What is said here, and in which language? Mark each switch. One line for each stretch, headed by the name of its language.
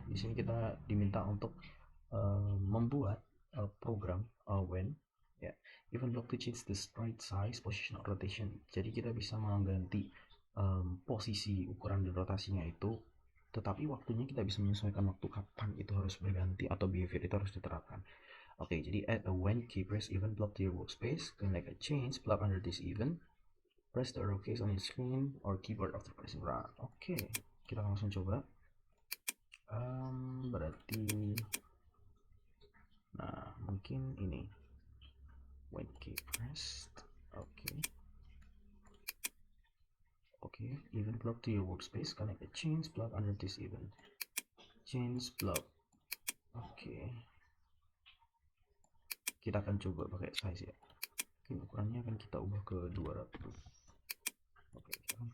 Indonesian: Di sini kita diminta untuk membuat program
English: when ya event block to change the sprite size, position, or rotation.
Indonesian: Jadi kita bisa mengganti posisi, ukuran, dan rotasinya itu, tetapi waktunya kita bisa menyesuaikan waktu kapan itu harus berganti atau behavior itu harus diterapkan. Oke, jadi
English: add a when key press event block to your workspace. Connect a change block under this event. Press the arrow keys on your screen or keyboard after pressing run.
Indonesian: Oke, kita langsung coba. Berarti, nah mungkin ini
English: when key pressed. Oke, event block to your workspace. Connect a change block under this event. Change block.
Indonesian: Oke, kita akan coba pakai size ya. Oke, ukurannya akan kita ubah ke 200. Oke, kita akan